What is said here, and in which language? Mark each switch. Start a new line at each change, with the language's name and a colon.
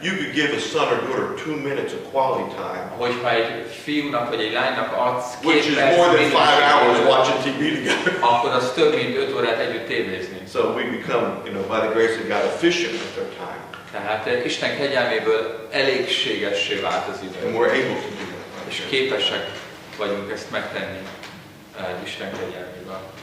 English: You could give a son or daughter 2 minutes of quality time.
Hungarian: Hogyha egy fiúnak vagy egy lánynak adsz 2
English: which is more than 5 hours watching TV together.
Hungarian: Akkor az több mint 5 órát együtt tévézni.
English: So we become, by the grace of God, efficient with our time.
Hungarian: Tehát Isten kegyelméből elégségessé vált az idő.
English: And we're able to do that.
Hungarian: És képesek vagyunk ezt megtenni Isten kegyelméből.